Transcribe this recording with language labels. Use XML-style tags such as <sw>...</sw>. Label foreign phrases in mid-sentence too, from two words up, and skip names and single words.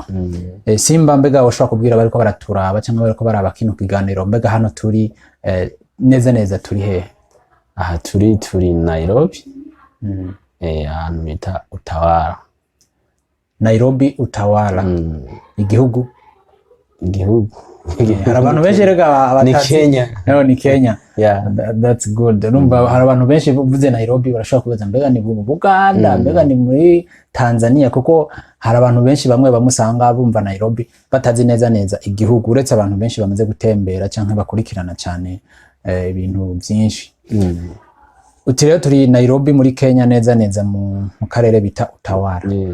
<rn>Simba mbega woshobora kubwira bariko baraturaba cyangwa bariko baraba kino kiganiro, mbega hano turi neza neza turi hehe? Aha turi Nairobi, ahantu bita Utawala. Nairobi Utawala. Igihugu hari abantu benshi rega ni Kenya. No, ni Kenya.</rn> <en>Yeah. That's good.</en> <rn>Numva hari abantu benshi buvuze Nairobi barashobora kubaza mbega ni mu Buganda, mbega ni muri Tanzania, kuko hari abantu benshi bamwe bamusanga bumva Nairobi batazi neza neza igihugu, uretse abantu benshi bamaze gutembera cyangwa bakurikirana cyane ibintu byinshi. Uti rero turi Nairobi muri Kenya, neza neza mu karere bita Utawala.</rn>